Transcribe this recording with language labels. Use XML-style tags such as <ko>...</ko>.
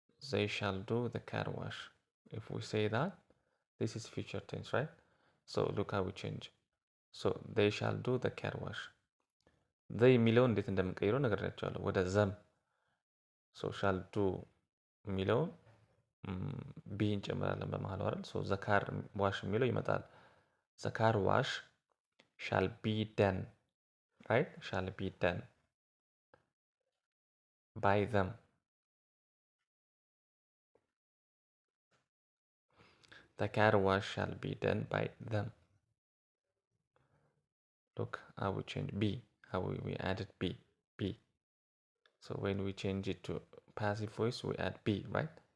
<en>They shall do the car wash. If we say that, this is future tense, right? So look how we change. So they shall do the car wash.</en> <am>they የሚለውን እንዴት እንደምንቀይረው ነግሬያቸዋለሁ ወደ ዘም። ሶ ሻል ዱ የሚለውን ቢ እንጨምራለን በመሀል አይደል?</am> <en>ሶ ዘ ካር ዋሽ</en> <am>የሚለው ይመጣል።</am> <en>ዘ ካር ዋሽ ሻል ቢ ደን፣ ራይት? ሻል ቢ ደን ባይ ዘም። The car wash shall be done by them. Look how we change B, how we added B. So when we change it to passive voice, we add B, right?</en>